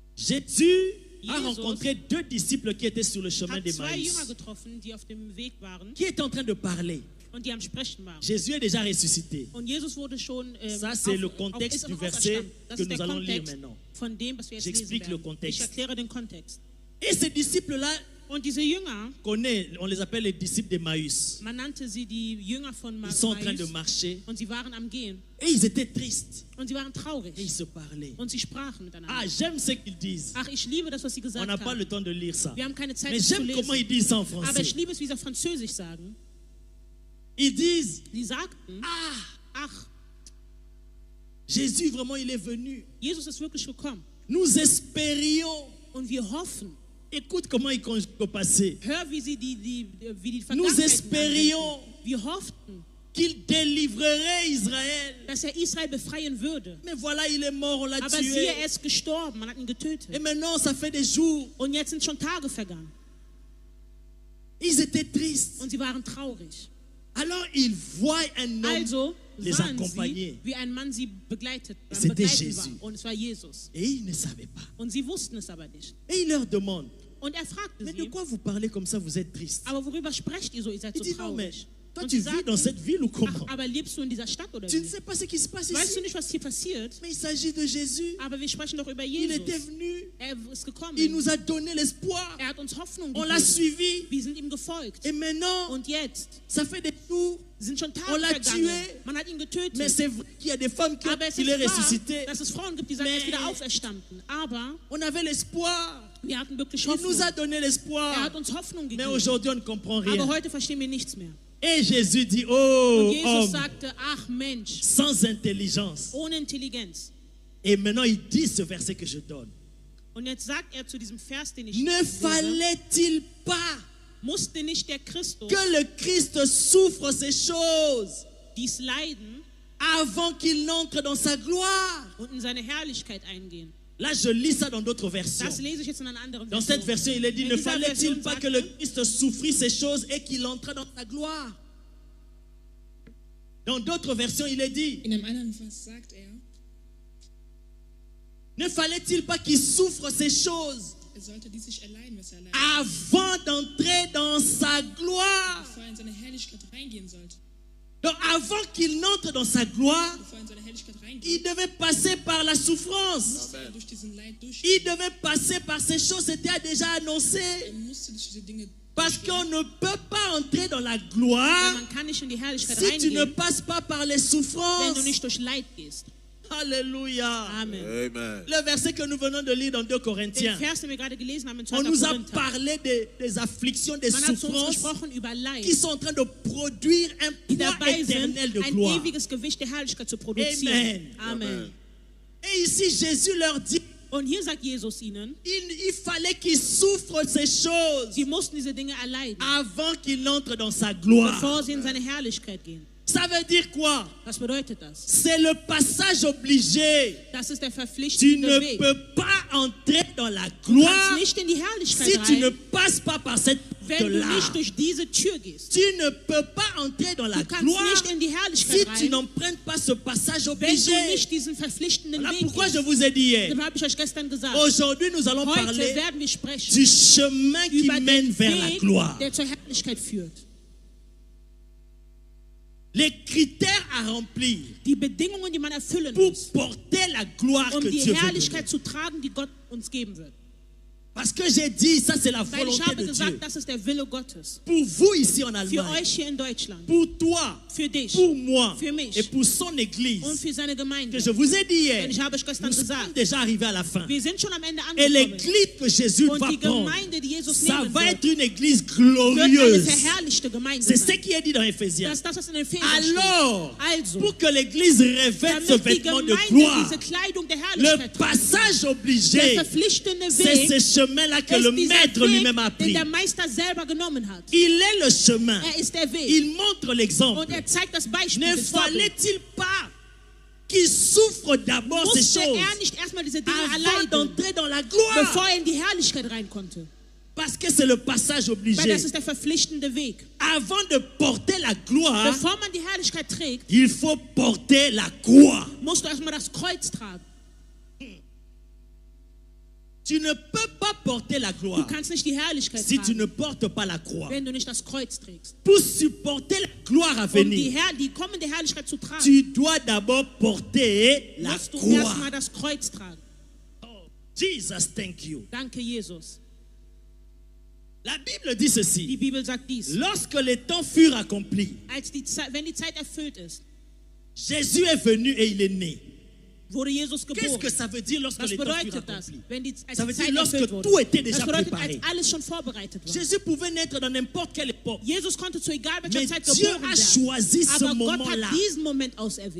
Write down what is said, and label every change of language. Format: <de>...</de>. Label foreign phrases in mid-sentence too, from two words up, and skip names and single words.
<fr>Jésus a Jesus rencontré 2 disciples qui étaient sur le chemin</fr> <de>hat 2</de> <fr>d'Emmaüs,</fr> <de>Jünger getroffen, die auf dem Weg waren</de> <fr>qui étaient en train de parler.</fr> <de>und die am Sprechen waren.</de> <fr>Jésus est déjà ressuscité.</fr> <de>Und Jesus wurde schon</de> <fr>Ça, c'est le contexte du verset</fr> <de>das</de> <fr>que</fr> <de>ist der</de> <fr>nous allons lire</fr> <de>Kontext</de> <fr>maintenant.</fr> <de>von dem, was wir jetzt</de> <fr>J'explique</fr> <de>lesen</de> <fr>le</fr> <de>werden.</de> <fr>contexte.</fr> <de>Ich erkläre den Kontext.</de> <fr>Et ces disciples-là,</fr> <de>Und diese Jünger,</de> <fr>on les appelle les disciples d'Emmaüs.</fr> <de>man nannte sie die Jünger von</de> <fr>Ils sont en train de</fr> <de>Emmaus,</de> <fr>marcher</fr> <de>und sie waren am Gehen</de> <fr>et ils étaient tristes</fr> <de>und sie waren traurig</de> <fr>et ils se parlaient.</fr> <de>und sie sprachen miteinander.</de> <fr>Ah, j'aime ce qu'ils disent.</fr> <de>Ach, ich liebe das, was sie</de> <fr>On</fr> <de>gesagt</de> <fr>n'a pas</fr> <de>haben.</de> <fr>le temps de lire ça.</fr> <de>Wir haben keine Zeit,</de> <fr>Mais</fr> <de>das zu</de> <fr>j'aime comment ils</fr> <de>lesen.</de> <fr>disent ça en</fr> <de>Aber</de> <fr>français.</fr> <de>ich liebe es, wie sie auf Französisch sagen.</de> <fr>Ils disent,</fr> <de>Sie sagten, ah, ach,</de> <fr>Jésus vraiment il est venu.</fr> <de>Jesus ist wirklich gekommen.</de> <fr>Nous espérions.</fr> <de>Und wir hoffen,</de> <fr>Écoute comment ils conjuguent au passé.</fr> <de>hör, wie die</de> <fr>Nous</fr> <de>Vergangenheit</de> <fr>espérions</fr> <de>anwenden. Wir hofften,</de> <fr>qu'il délivrerait Israël.</fr> <de>dass Israel befreien würde.</de> <fr>Mais voilà, il est mort, on l'a</fr> <de>Aber</de> <fr>tué.</fr> <de>siehe, er ist gestorben, man hat ihn</de> <fr>Et</fr> <de>getötet.</de> <fr>maintenant, ça fait des jours.</fr> <de>Und jetzt sind schon Tage vergangen.</de> <fr>Ils étaient tristes.</fr> <de>Und sie waren traurig.</de> <fr>Alors, ils voient un homme</fr> <de>Also</de> <fr>les</fr> <de>sahen</de> <fr>accompagner.</fr> <de>sie, wie ein Mann sie begleitet</de> <fr>C'était</fr> <de>begleiten war.</de> <fr>Jésus.</fr> <de>Und es war Jesus.</de> <fr>Et ils ne savaient pas.</fr> <de>Und sie wussten es aber nicht.</de> <fr>Et il leur demande,</fr> <de>Und er fragte</de> <fr>mais de</fr> <de>sie,</de> <fr>quoi vous parlez comme ça, vous êtes tristes?</fr> <de>aber worüber sprecht ihr so? Ihr seid</de> <fr>Il</fr> <de>so</de> <fr>dit, non, mais</fr> <de>traurig.</de> <fr>toi,</fr> <de>Und</de> <fr>tu</fr> <de>sie</de> <fr>vis dans</fr> <de>sagten,</de> <fr>cette ville ou comment?</fr> <de>ach, aber lebst du in dieser Stadt oder</de> <fr>Tu ne</fr> <de>wie?</de> <fr>sais pas ce qui se passe</fr> <de>Weißt du</de> <fr>ici.</fr> <de>nicht, was hier passiert?</de> <fr>Mais il s'agit de Jésus.</fr> <de>Aber wir sprechen doch über</de> <fr>Il était</fr> <de>Jesus.</de> <fr>venu.</fr> <de>Er ist gekommen.</de> <fr>Il nous a donné l'espoir.</fr> <de>Er hat uns Hoffnung</de> <fr>On l'a</fr> <de>gegeben.</de> <fr>suivi.</fr> <de>Wir sind ihm gefolgt.</de> <fr>Et maintenant,</fr> <de>Und jetzt</de> <fr>ça fait des jours.</fr> <de>sind schon</de> <fr>On</fr> <de>Tage</de> <fr>l'a</fr> <de>vergangen.</de> <fr>tué.</fr> <de>Man hat ihn getötet.</de> <fr>Mais c'est vrai qu'il y a des femmes qui ont</fr> <de>Aber es</de> <fr>qu'il</fr> <de>ist</de> <fr>est</fr> <de>wahr,</de> <fr>ressuscité.</fr> <de>dass es Frauen gibt, die sagen, er ist</de> <fr>Mais-</fr> <de>wieder auferstanden. Aber</de> <fr>On avait l'espoir.</fr> <de>wir hatten wirklich</de> <fr>Il</fr> <de>Hoffnung.</de> <fr>nous a donné</fr> <de>Er</de> <fr>l'espoir.</fr> <de>hat uns Hoffnung</de> <fr>Mais</fr> <de>gegeben.</de> <fr>aujourd'hui, on ne comprend</fr> <de>Aber</de> <fr>rien.</fr> <de>heute verstehen wir nichts mehr.</de> <fr>Et Jésus dit, oh,</fr> <de>Und Jesus</de> <fr>homme,</fr> <de>sagte, ach Mensch,</de> <fr>sans intelligence.</fr> <de>ohne Intelligenz.</de> <fr>Et maintenant, il dit ce verset que je donne.</fr> <de>Und jetzt sagt er zu diesem Vers, den ich</de> <fr>Ne</fr> <de>lese,</de> <fr>fallait-il pas</fr> <de>musste nicht der Christus</de> <fr>que le Christ souffre ces choses</fr> <de>dies leiden</de> <fr>avant qu'il n'entre dans sa gloire?</fr> <de>und in seine Herrlichkeit eingehen?</de> <fr>Là, je lis ça dans d'autres versions.</fr> <de>Das lese ich jetzt in einer anderen</de> <fr>Dans cette</fr> <de>Version.</de> <fr>version, il est dit,</fr> <de>In</de> <fr>ne</fr> <de>dieser</de> <fr>fallait-il</fr> <de>Version</de> <fr>pas</fr> <de>sagt</de> <fr>que le</fr> <de>er,</de> <fr>Christ souffrit ces choses et qu'il entre dans sa gloire? Dans d'autres versions, il est dit,</fr> <de>In einem anderen Vers sagt er,</de> <fr>ne fallait-il pas qu'il souffre ces choses</fr> <de>sollte dies sich erleiden, was er erleidet,</de> <fr>avant d'entrer dans sa gloire?</fr> <de>bevor er in seine Herrlichkeit reingehen sollte.</de> <fr>Donc avant qu'il n'entre dans sa gloire,</fr> <de>Bevor er in seine Herrlichkeit reingeht,</de> <fr>il devait passer par la souffrance.</fr> <de>musste er durch diesen Leid durch.</de> <fr>Il devait passer par ces choses, c'était déjà annoncé.</fr> <de>Er musste durch diese Dinge</de> <fr>Parce qu'on ne peut pas entrer dans la</fr> <de>Denn</de> <fr>gloire</fr> <de>man kann nicht in die Herrlichkeit</de> <fr>si tu ne</fr> <de>reingehen,</de> <fr>passes pas par les</fr> <de>wenn</de> <fr>souffrances.</fr> <de>du nicht durch Leid gehst.</de> <fr>Alléluia.</fr> <de>Amen.</de> <fr>Amen. Le verset que nous venons de lire dans 2</fr> <de>Den</de> <fr>Corinthiens,</fr> <de>Vers, den wir gerade gelesen haben in 2.</de> <fr>on nous a</fr> <de>Korinther.</de> <fr>parlé des afflictions, des</fr> <de>Man hat zu uns</de> <fr>souffrances</fr> <de>gesprochen über Leid,</de> <fr>qui sont en train de produire un</fr> <de>die</de> <fr>poids</fr> <de>dabei sind,</de> <fr>éternel de</fr> <de>ein</de> <fr>gloire.</fr> <de>ewiges Gewicht der Herrlichkeit zu produzieren.</de> <fr>Amen.</fr> <de>Amen.</de> <fr>Et ici, Jésus leur dit,</fr> <de>Und hier sagt Jesus ihnen,</de> <fr>il fallait qu'ils souffrent ces choses</fr> <de>sie mussten diese Dinge erleiden,</de> <fr>avant qu'ils n'entrent dans sa gloire.</fr> <de>bevor sie in seine Herrlichkeit gehen.</de> <fr>Ça veut dire quoi?</fr> <de>Was bedeutet das?</de> <fr>C'est le passage obligé.</fr> <de>Das ist der</de> <fr>Tu</fr> <de>verpflichtende</de> <fr>ne</fr> <de>Weg.</de> <fr>peux pas entrer dans la</fr> <de>Du</de> <fr>gloire</fr> <de>kannst nicht in die Herrlichkeit</de> <fr>si tu ne</fr> <de>rein,</de> <fr>passes pas par cette</fr> <de>wenn du</de> <fr>porte-là.</fr> <de>nicht durch diese Tür gehst.</de> <fr>Tu ne peux pas entrer dans la</fr> <de>Du kannst</de> <fr>gloire</fr> <de>nicht in die</de> <fr>si</fr> <de>Herrlichkeit</de> <fr>tu</fr> <de>rein,</de> <fr>n'empruntes pas ce passage</fr> <de>wenn</de> <fr>obligé.</fr> <de>du nicht diesen verpflichtenden</de> <fr>Voilà</fr> <de>Weg</de> <fr>pourquoi je</fr> <de>gehst.</de> <fr>vous ai dit hier.</fr> <de>Das habe ich euch gestern gesagt.</de> <fr>Aujourd'hui, nous allons</fr> <de>Heute</de> <fr>parler</fr> <de>werden wir sprechen</de> <fr>du chemin qui</fr> <de>über</de> <fr>mène</fr> <de>den</de> <fr>vers la</fr> <de>Weg,</de> <fr>gloire.</fr> <de>der zur Herrlichkeit führt.</de> <fr>Les critères à remplir</fr> <de>Die Bedingungen, die man erfüllen</de> <fr>pour</fr> <de>muss,</de> <fr>porter la gloire</fr> <de>um</de> <fr>que</fr> <de>die</de> <fr>Dieu veut donner.</fr> <de>Herrlichkeit zu tragen, die Gott uns geben wird.</de> <fr>Parce que j'ai dit, ça c'est la</fr> <de>Weil ich</de> <fr>volonté</fr> <de>habe</de> <fr>de Dieu.</fr> <de>gesagt, das ist der Wille Gottes.</de> <fr>Pour vous ici en</fr> <de>Für</de> <fr>Allemagne,</fr> <de>euch hier in Deutschland,</de> <fr>pour toi,</fr> <de>für dich</de> <fr>pour moi</fr> <de>für mich</de> <fr>et pour son</fr> <de>und</de> <fr>église,</fr> <de>für seine Gemeinde.</de> <fr>que je vous ai dit hier,</fr> <de>Denn ich habe euch</de> <fr>nous</fr> <de>gestern</de> <fr>sommes</fr> <de>gesagt,</de> <fr>déjà arrivés à la fin.</fr> <de>wir sind schon am Ende</de> <fr>Et</fr> <de>angekommen.</de> <fr>l'église que Jésus</fr> <de>Und</de> <fr>va</fr> <de>die</de> <fr>prendre,</fr> <de>Gemeinde, die Jesus</de> <fr>ça</fr> <de>nehmen</de> <fr>va</fr> <de>wird,</de> <fr>être une église</fr> <de>wird eine</de> <fr>glorieuse.</fr> <de>verherrlichte Gemeinde</de> <fr>C'est ce</fr> <de>sein.</de> <fr>qui est dit dans Ephésiens.</fr> <de>Das ist das, was in den Ephesern steht.</de> <fr>Alors,</fr> <de>Also,</de> <fr>pour que l'église revête ce</fr> <de>damit die</de> <fr>vêtement de</fr> <de>Gemeinde</de> <fr>gloire,</fr> <de>diese Kleidung der</de> <fr>le</fr> <de>Herrlichkeit trägt,</de> <fr>passage</fr> <de>der</de> <fr>obligé,</fr> <de>verpflichtende</de> <fr>c'est</fr> <de>Weg</de> <fr>ce chemin-là que</fr> <de>ist</de> <fr>le</fr> <de>dieser</de> <fr>maître lui-même a</fr> <de>Weg, den</de> <fr>pris.</fr> <de>der Meister selber genommen hat.</de> <fr>Il est le chemin.</fr> <de>Er ist der Weg.</de> <fr>Il montre l'exemple.</fr> <de>Und er zeigt das Beispiel.</de> <fr>Ne</fr> <de>das Vorbild.</de> <fr>fallait-il pas qu'il souffre d'abord ces</fr> <de>Musste</de> <fr>choses</fr> <de>er nicht erstmal diese Dinge</de> <fr>avant</fr> <de>erleiden,</de> <fr>d'entrer dans la gloire?</fr> <de>bevor er in die Herrlichkeit rein konnte?</de> <fr>Parce que c'est le passage</fr> <de>Weil</de> <fr>obligé.</fr> <de>das ist der verpflichtende Weg.</de> <fr>Avant de porter la gloire,</fr> <de>Bevor man die Herrlichkeit trägt,</de> <fr>il faut porter la croix.</fr> <de>musst du erstmal das Kreuz tragen.</de> <fr>Tu ne peux pas porter la</fr> <de>Du</de> <fr>gloire</fr> <de>kannst nicht die Herrlichkeit</de> <fr>si tu</fr> <de>tragen,</de> <fr>ne portes pas la croix.</fr> <de>wenn du nicht das Kreuz trägst.</de> <fr>Pour supporter la gloire à venir,</fr> <de>Die kommende Herrlichkeit zu tragen,</de> <fr>tu dois d'abord porter la</fr> <de>musst du</de> <fr>croix.</fr> <de>erstmal das Kreuz tragen.</de> <en>Jesus, thank you.</en> <de>Danke, Jesus.</de> <fr>La Bible dit</fr> <de>Die</de> <fr>ceci.</fr> <de>Bibel sagt dies.</de> <fr>Lorsque les temps furent accomplis,</fr> <de>Wenn die Zeit erfüllt ist,</de> <fr>Jésus est venu et il est né.</fr> <de>wurde Jesus</de> <fr>Qu'est-ce</fr> <de>geboren.</de> <fr>que ça veut dire lorsque</fr> <de>Was</de> <fr>les temps furent</fr> <de>bedeutet das,</de> <fr>accomplis?</fr> <de>wenn als</de> <fr>Ça</fr> <de>die</de> <fr>veut dire</fr> <de>Zeit</de> <fr>lorsque</fr> <de>erfüllt wurde?</de> <fr>tout était déjà</fr> <de>Das bedeutet,</de> <fr>préparé.</fr> <de>als alles schon vorbereitet war.</de> <fr>Jésus pouvait naître dans n'importe quelle époque.</fr> <de>Jesus konnte zu egal welcher</de> <fr>Mais</fr> <de>Zeit</de> <fr>Dieu</fr> <de>geboren</de> <fr>a</fr> <de>werden.</de> <fr>choisi ce</fr> <de>Aber Gott</de> <fr>moment-là.</fr> <de>hat diesen Moment auserwählt.</de>